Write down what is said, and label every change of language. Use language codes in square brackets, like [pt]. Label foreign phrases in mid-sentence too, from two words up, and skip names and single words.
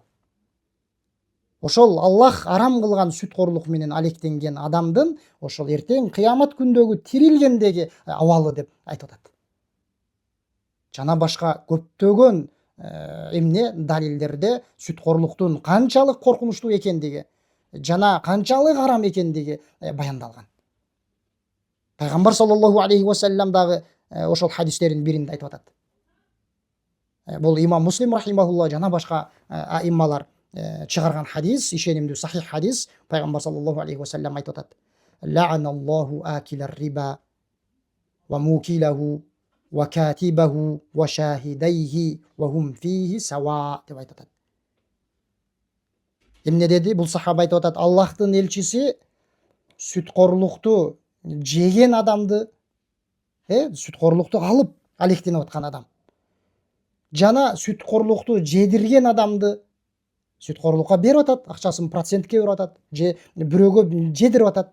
[ky] Ошол Аллах арам кылган сүтқорлук менен алектенген адамдын ошол эртең кыямат күндөгү тирилгендеги абалы деп айтып атат. Жана башка көптөгөн эмне далилдерде сүтқорлуктун канчалык коркунучтуу экендиги жана канчалык арам экендиги баяндалган. Пайгамбар [ar] صلى الله عليه وسلم [ky] дагы ошол хадистердин биринде айтып атат. Бул имам Муслим рахимахулла жана башка аиммалар чыгарган хадис, ишенимдүү сахих хадис. Пайгамбар [ar] صلى الله عليه وسلم [ky] айтып атат: [ar] "لعن الله آكل الربا وموكله وكاتبه وشاهديه وهم فيه سواء" [ky] деп айтып атат. Эмне деди? Бул сахаба айтып атат: Аллахтын элчиси сүтқорлукту жеген адамды, сүтқорлукту алып алектенип аткан адам жана сүтқорлукту жедирген адамды сүтқорлукка берип атат, акчасын процентке берип атат, же бирөөгө жедирип атат.